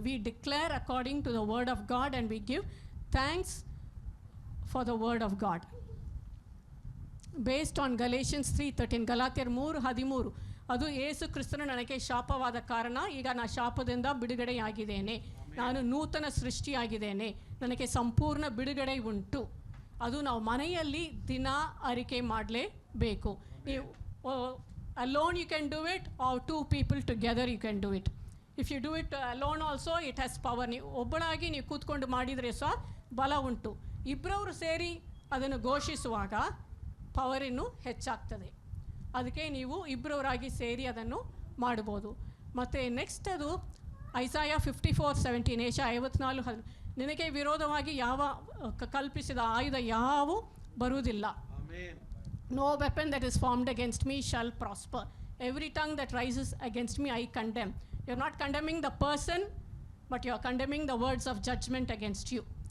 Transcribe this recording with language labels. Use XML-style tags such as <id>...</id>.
<en>We declare according to the word of God and we give thanks for the word of God based on Galatians 3:13.</en> <kn>ಗಲಾತ್ಯರು 3:13, ಅದು ಯೇಸು ಕ್ರಿಸ್ತನು ನನಗೆ ಶಾಪವಾದ ಕಾರಣ ಈಗ ನಾನು ಶಾಪದಿಂದ ಬಿಡುಗಡೆಯಾಗಿದ್ದೇನೆ, ನಾನು ನೂತನ ಸೃಷ್ಟಿಯಾಗಿದ್ದೇನೆ, ನನಗೆ ಸಂಪೂರ್ಣ ಬಿಡುಗಡೆ ಉಂಟು. ಅದು ನಾವು ಮನೆಯಲ್ಲಿ ದಿನ ಅರಿಕೆ ಮಾಡಲೇಬೇಕು.</kn> <en>ನೀವು alone you can do it, or 2 people together you can do it. If you do it alone also it has power.</en> <kn>ನೀವು ಒಬ್ಬಳಾಗಿ ನೀವು ಕೂತ್ಕೊಂಡು ಮಾಡಿದರೆ ಸಹ ಬಲ ಉಂಟು. ಇಬ್ಬರವರು ಸೇರಿ ಅದನ್ನು ಘೋಷಿಸುವಾಗ ಪವರ್ ಇನ್ನೂ ಹೆಚ್ಚಾಗ್ತದೆ. ಅದಕ್ಕೆ ನೀವು ಇಬ್ಬರವರಾಗಿ ಸೇರಿ ಅದನ್ನು ಮಾಡ್ಬೋದು. ಮತ್ತು ನೆಕ್ಸ್ಟ್ ಅದು ಐಸಾಯ 54:17, ಏಷಯ 54:10, ನಿನಗೆ ವಿರೋಧವಾಗಿ ಯಾವ ಕಲ್ಪಿಸಿದ ಆಯುಧ ಯಾವೂ ಬರುವುದಿಲ್ಲ.</kn> <en>No weapon that is formed against me shall prosper. Every tongue that rises against me I condemn. You're not condemning the person, but you're condemning the words of judgment against you.</en>